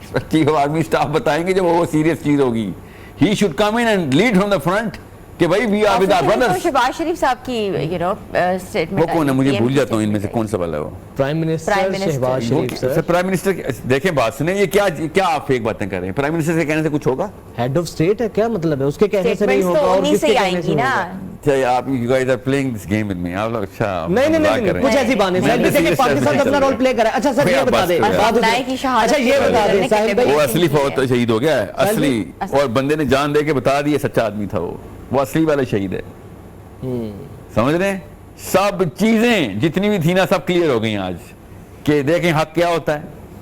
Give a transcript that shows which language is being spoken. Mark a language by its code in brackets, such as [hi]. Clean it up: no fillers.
[ur] Chief of army staff بتائیں گے جب وہ سیریس چیز ہوگی. [en] he should come in and lead from the front [ur] کہ بھائی [en] We are with our brothers. [ur] Shahbaz شریف صاحب کی سٹیٹمنٹ وہ کون ہے؟ مجھے بھول جاتا ہوں ان میں سے کون سا والا ہے وہ. پرائم منسٹر شہباز شریف سر. پرائم منسٹر دیکھیں بات سنیں، یہ کیا آپ فیک باتیں کر رہے ہیں؟ پرائم منسٹر کے کہنے سے کچھ ہوگا؟ ہیڈ آف اسٹیٹ ہے، کیا مطلب ہے اس کے کہنے سے نہیں ہوگا اور کس کے کہنے سے ہوگا؟ اچھا آپ [en] you guys are playing this game with me. [ur] آپ لوگ اچھا نہیں کچھ ایسی بات نہیں. ساحل بھائی دیکھیں پاکستان اپنا رول پلے کر رہا ہے. اچھا سر یہ بتا دیں، اچھا یہ بتا دیں ساحل بھائی، وہ اصلی فوت شہید ہو گیا ہے، اصلی، اور بندے نے جان دے کے بتا دیا سچا آدمی تھا وہ اصلی والا شہید ہے. سمجھ رہے ہیں؟ سب چیزیں جتنی بھی تھی نا سب کلیئر ہو گئی آج کہ دیکھیں حق کیا ہوتا ہے.